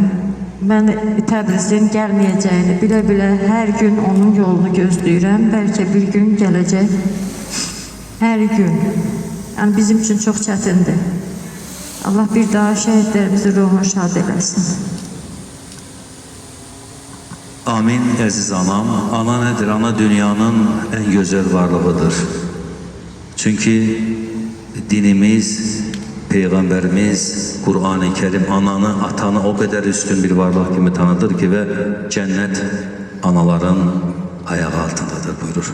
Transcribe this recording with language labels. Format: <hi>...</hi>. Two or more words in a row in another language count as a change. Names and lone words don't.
<az>Mən Təbrizin gəlməyəcəyini bilə-bilə hər gün onun yolunu gözləyirəm. Bəlkə bir gün gələcək. Hər gün. Yəni bizim üçün çox çətindir. Allah bir daha şəhidlərimizin ruhunu şad eləsin. Amin əziz anam. Ana nədir?</az> <tr>Ana dünyanın en güzel varlığıdır. Çünkü dinimiz, Peygamberimiz, Kur'an-ı Kerim ananı, atanı o kadar üstün bir varlık gibi tanıdır ki ve cennet anaların ayak altındadır buyurur.</tr>